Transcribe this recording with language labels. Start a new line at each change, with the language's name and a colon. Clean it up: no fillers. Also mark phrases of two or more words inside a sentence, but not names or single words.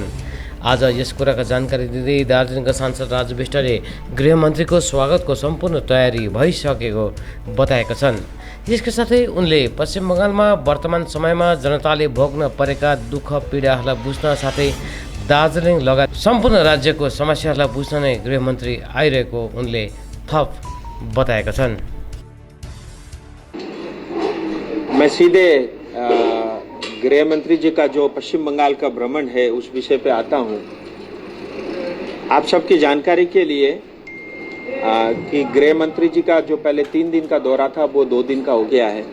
Nepali: आज यस कुराका जानकारी दिँदै दार्जिलिङका सांसद राजु विष्टले गृहमन्त्रीको स्वागतको सम्पूर्ण तयारी भइसकेको बताएका छन्। यसका साथै उनले पश्चिम बङ्गालमा वर्तमान समयमा जनताले भोग्न परेका दुःख पीडाहरूलाई बुझ्न साथै दार्जिलिङ लगायत सम्पूर्ण राज्यको समस्याहरूलाई बुझ्न नै गृहमन्त्री आइरहेको उनले थप बताएका छन्।
Hindi: मैं सीधे गृह मंत्री जी का जो पश्चिम बंगाल का भ्रमण है उस विषय पे आता हूँ। आप सबकी जानकारी के लिए कि गृह मंत्री जी का जो पहले 3 दिन का दौरा था वो 2 दिन का हो गया है।